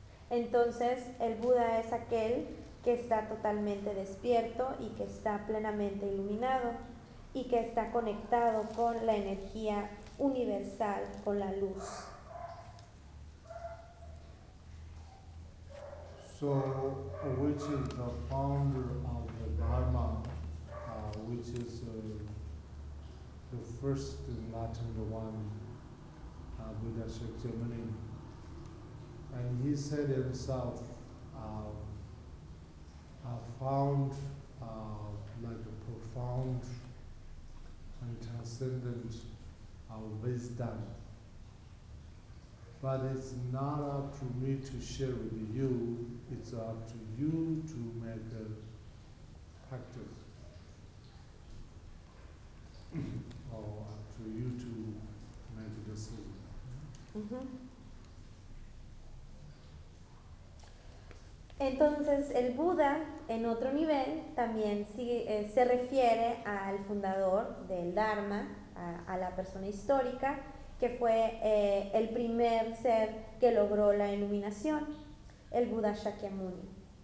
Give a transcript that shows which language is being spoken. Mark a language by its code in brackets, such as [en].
[es] Entonces el Buda es aquel que está totalmente despierto y que está plenamente iluminado y que está conectado con la energía universal, con la luz. [en] So, which is the founder of the Dharma, which is the first enlightened one, Buddha Shakyamuni. And he said himself, I found like a profound and transcendent wisdom. But it's not up to me to share with you, it's up to you to make a practice. Or up to you to make a decision. Mm-hmm. [es] Entonces, el Buda, en otro nivel, también se refiere al fundador del Dharma, a la persona histórica, que fue el primer ser que logró la iluminación, el Buda Shakyamuni.